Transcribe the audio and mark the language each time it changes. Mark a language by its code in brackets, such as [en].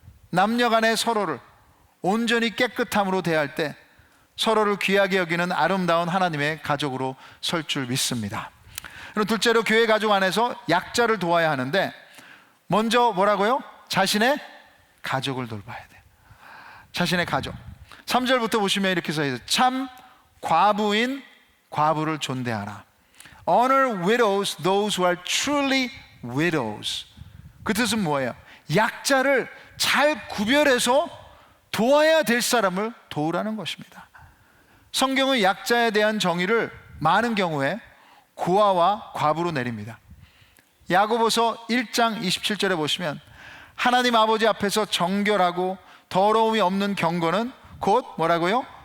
[ko] 남녀 간에 서로를 온전히 깨끗함으로 대할 때 서로를 귀하게 여기는 아름다운 하나님의 가족으로 설 줄 믿습니다. 그리고 둘째로 교회 가족 안에서 약자를 도와야 하는데, 먼저 뭐라고요? 자신의 가족을 돌봐야 돼요. 자신의 가족. 3절부터 보시면 이렇게 써있어요. 참 과부인 과부를 존대하라. [en] Honor widows, those who are truly widows. [ko] 그 뜻은 뭐예요? 약자를 잘 구별해서 도와야 될 사람을 도우라는 것입니다. 성경은 약자에 대한 정의를 많은 경우에 고아와 과부로 내립니다. 야고보서 1장 27절에 보시면 하나님 아버지 앞에서 정결하고 더러움이 없는 경건은 곧 뭐라고요?